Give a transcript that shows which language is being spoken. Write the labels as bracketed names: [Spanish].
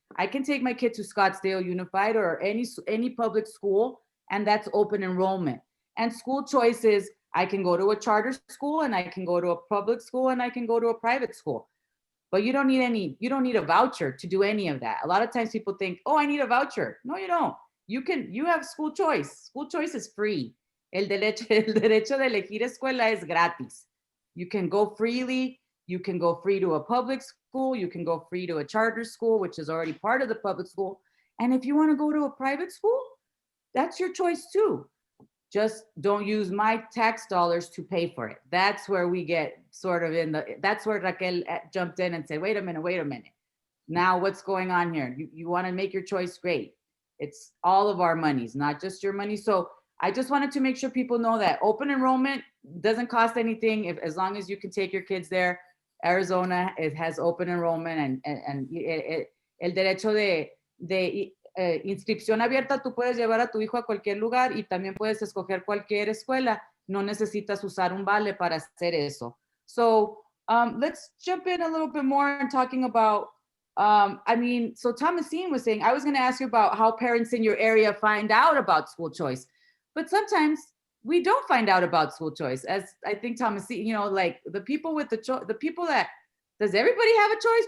[English] I can take my kid to Scottsdale Unified or any public school, and that's open enrollment. And school choices, I can go to a charter school, and I can go to a public school, and I can go to a private school. But you don't need a voucher to do any of that. A lot of times people think, oh, I need a voucher. No, you don't. You have school choice. School choice is free. [Spanish] El derecho de elegir escuela es gratis. [English] You can go freely. You can go free to a public school. You can go free to a charter school, which is already part of the public school. And if you want to go to a private school, that's your choice too. Just don't use my tax dollars to pay for it. That's where we get sort of that's where Raquel jumped in and said, wait a minute. Now what's going on here? You want to make your choice, great. It's all of our monies, not just your money. So I just wanted to make sure people know that open enrollment doesn't cost anything as long as you can take your kids there. Arizona, it has open enrollment and [Spanish] el derecho de inscripción abierta, tú puedes llevar a tu hijo a cualquier lugar y también puedes escoger cualquier escuela. No necesitas usar un vale para hacer eso. [English] So let's jump in a little bit more and talking about, so Thomasine was saying, I was going to ask you about how parents in your area find out about school choice, but sometimes we don't find out about school choice. As I think Thomasine, like the people with the people that, does everybody have a choice?